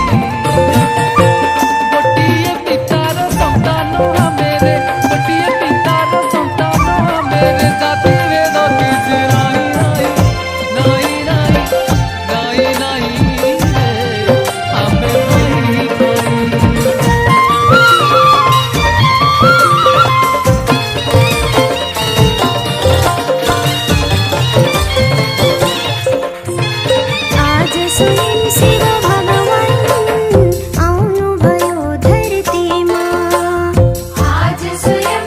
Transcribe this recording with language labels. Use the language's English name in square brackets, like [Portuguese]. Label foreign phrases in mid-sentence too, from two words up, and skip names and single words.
[Odia] ଗୋଟିଏ ପିତାର ସନ୍ତାନ ଆମେ ରେ ଗୋଟିଏ ପିତାର ସନ୍ତାନ ଆମେ ରେ ଜାତି ଭେଦ କିଛି ନାହିଁ ନାହିଁ ନାହିଁ ନାହିଁ ନାହିଁ ରେ ଆମେ ଭାଇ ଭାଇ [Nepali] आज स्वयं शिव भगवान आउनु भयो धरतीमा आज स्वयं